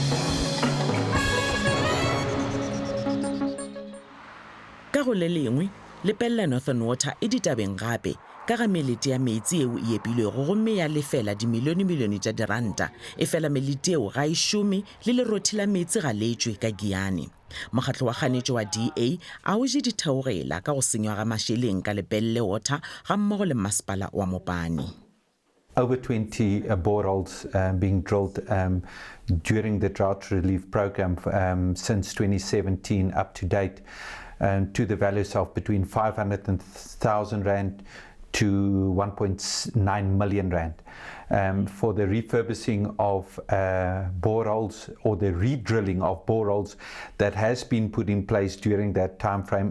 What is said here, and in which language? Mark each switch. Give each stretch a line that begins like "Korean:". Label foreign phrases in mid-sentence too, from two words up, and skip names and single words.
Northern Sotho: Ka go le lengwe, lepella Northern Water e ditabeng gape ka ga melete ya metsi eo e epilwego gomme ya lefela dimilione tša diranta e fela melete eo ga e šome le lerothi la metsi ga letšwe ka Giyane. Mokgatlo wa kganetšo wa DA a o je ditheogela ka go senywa ga mašeleng ka lepelle water ga mmogo le masepala wa Mopani.
English: Over 20 boreholes being drilled during the drought relief program since 2017 up to date, to the values of between 500,000 rand to 1.9 million rand for the refurbishing of boreholes or the re-drilling of boreholes that has been put in place during that time frame.